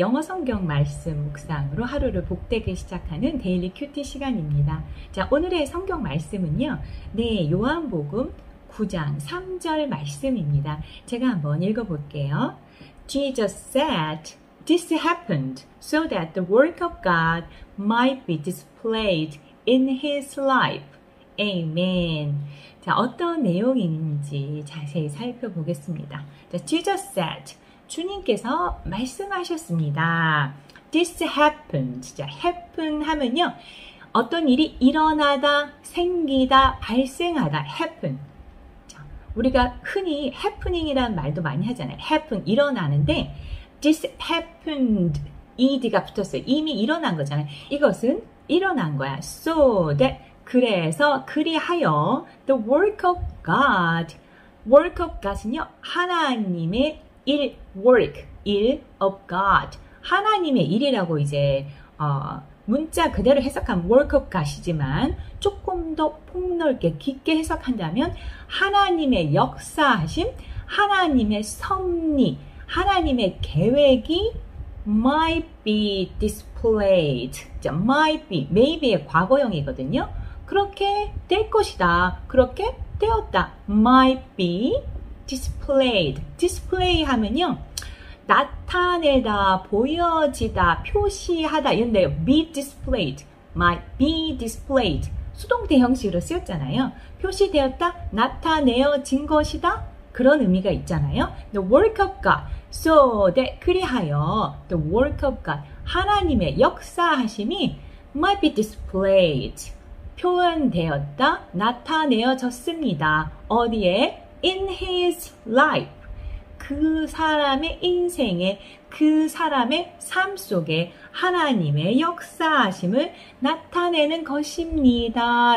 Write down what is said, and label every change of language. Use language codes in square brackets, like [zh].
[ko] 영어 성경 말씀 묵상으로 하루를 복되게 시작하는 데일리 큐티 시간입니다. 자, 오늘의 성경 말씀은요. 네, 요한복음 9장 3절 말씀입니다. 제가 한번 읽어볼게요. [en] Jesus said, "This happened so that the work of God might be displayed in his life." Amen. [ko] 자, 어떤 내용인지 자세히 살펴보겠습니다. 자, [en] Jesus said, [ko] 주님께서 말씀하셨습니다. [en] This happened. [ko] 자, happen 하면요. 어떤 일이 일어나다, 생기다, 발생하다. [en] happen. [ko] 자, 우리가 흔히 happening이라는 말도 많이 하잖아요. happen, 일어나는데 [en] this happened, [ko] ed가 붙었어요. 이미 일어난 거잖아요. 이것은 일어난 거야. [en] So that, [ko] 그래서 그리하여 [en] the work of God. work of God은요. [ko] 하나님의 일, work, 일 of God. 하나님의 일이라고 이제 문자 그대로 해석한 work of God이지만 조금 더 폭넓게 깊게 해석한다면 하나님의 역사하심, 하나님의 섭리, 하나님의 계획이 [en] might be displayed. [ko] 자, might be, maybe의 과거형이거든요. 그렇게 될 것이다. 그렇게 되었다. [en] might be displayed. [ko] display 하면요. 나타내다, 보여지다, 표시하다 이런데요. [en] be displayed, might be displayed. [ko] 수동태 형식으로 쓰였잖아요. 표시되었다, 나타내어진 것이다. 그런 의미가 있잖아요. [en] The work of God. So that [ko] 그리하여 [en] the work of God. [ko] 하나님의 역사하심이 [en] might be displayed. [ko] 표현되었다, 나타내어졌습니다. 어디에? [en] In his life. [ko] 그 사람의 인생에, 그 사람의 삶 속에 하나님의 역사하심을 나타내는 것입니다.